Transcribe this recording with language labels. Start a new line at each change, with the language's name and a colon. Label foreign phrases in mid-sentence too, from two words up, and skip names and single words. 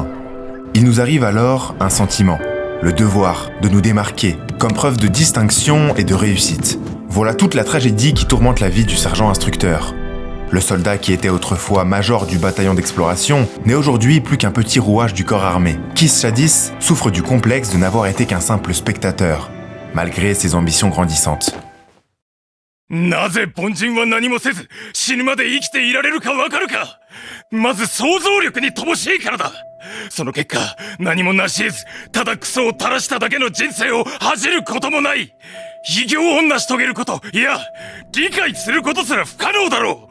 French: Il nous arrive alors un sentiment, le devoir de nous démarquer, comme preuve de distinction et de réussite. Voilà toute la tragédie qui tourmente la vie du sergent instructeur. Le soldat qui était autrefois major du bataillon d'exploration n'est aujourd'hui plus qu'un petit rouage du corps armé, qui jadis souffre du complexe de n'avoir été qu'un simple spectateur, malgré ses ambitions grandissantes.
Japanese: なぜ凡人は何もせず死ぬまで生きていられるかわかるか。まず想像力に乏しいからだ。その結果何も成し得ずただクソを垂らしただけの人生を恥じることもない。偉業を成し遂げること、いや、理解することすら不可能だろう。